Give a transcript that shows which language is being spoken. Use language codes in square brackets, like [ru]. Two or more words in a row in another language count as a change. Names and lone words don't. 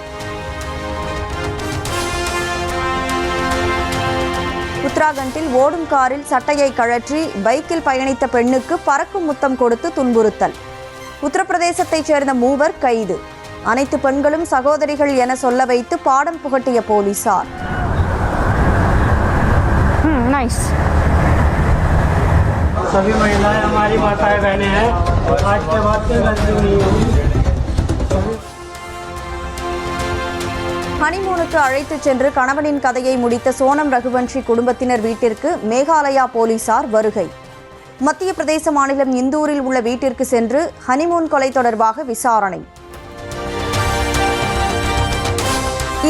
[ta] உத்தராகண்டில் ஓடும் காரில் சட்டையை கழற்றி பைக்கில் பயணித்த பெண்ணுக்கு பறக்கும் முத்தம் கொடுத்து துன்புறுத்தல். உத்தரப்பிரதேசத்தைச் சேர்ந்த 3 கைது. அனைத்து பெண்களும் சகோதரிகள் என சொல்ல வைத்து பாடம் புகட்டிய போலீசார். [hi] सभी महिलाएं हमारी माताएं बहनें हैं. आज के बाद से गलती नहीं होगी. [ta] ஹனிமூனுக்கு அழைத்துச் சென்று கணவனின் கதையை முடித்த சோனம் ரகுவன்ஷி குடும்பத்தினர் வீட்டிற்கு மேகாலயா போலீசார் வருகை. மத்திய பிரதேச மாநிலம் இந்தூரில் உள்ள வீட்டிற்கு சென்று ஹனிமூன் கொலை தொடர்பாக விசாரணை.